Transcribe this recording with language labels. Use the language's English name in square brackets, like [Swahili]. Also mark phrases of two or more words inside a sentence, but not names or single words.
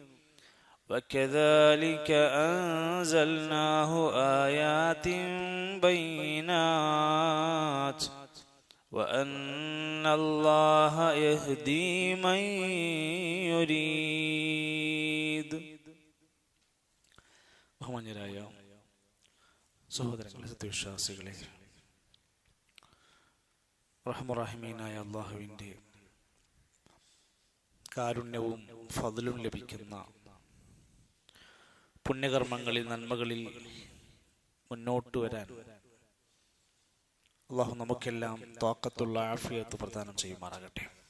[Arabic] وكذلك أنزلناه آيات بينات وأن الله يهدي من يريد. [Malayalam] ബഹുമാന്യരായ സഹോദരങ്ങളെ, സത്യവിശ്വാസികളെ, റഹ്മുറഹിമീനായ അല്ലാഹുവിൻ്റെ കാരുണ്യവും ഫദ്ലും ലഭിക്കുന്ന പുണ്യകർമ്മങ്ങളിൽ, നന്മകളിൽ മുന്നോട്ട് വരാൻ അല്ലാഹു നമുക്കെല്ലാം ത്വാഖത്തുള്ള ആഫിയത്ത് പ്രദാനം ചെയ്യുമാറാകട്ടെ.